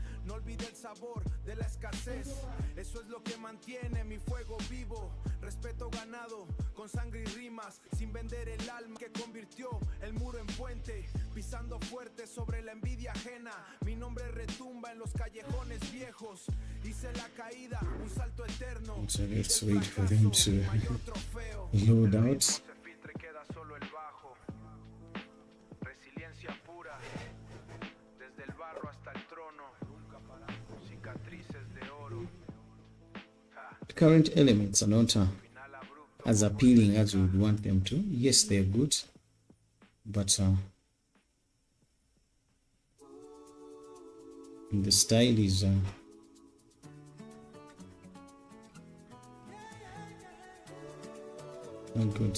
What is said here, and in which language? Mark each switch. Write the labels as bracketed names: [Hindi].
[Spanish] No olvide el sabor de la escasez. Eso es lo que mantiene mi fuego vivo. Respeto ganado con sangre y rimas, sin vender el alma que convirtió el muro en puente. Pisando fuerte sobre la envidia ajena. Mi nombre retumba en los callejones viejos. Hice la caída, un salto eterno. [English] So let's wait for them to load out. [Spanish] Se filtre, queda solo el bajo. Resiliencia pura, desde el barro hasta el trono. Cicatrices de oro. [English] The current elements are not as appealing as we would want them to. Yes, they're good, but the style is not good.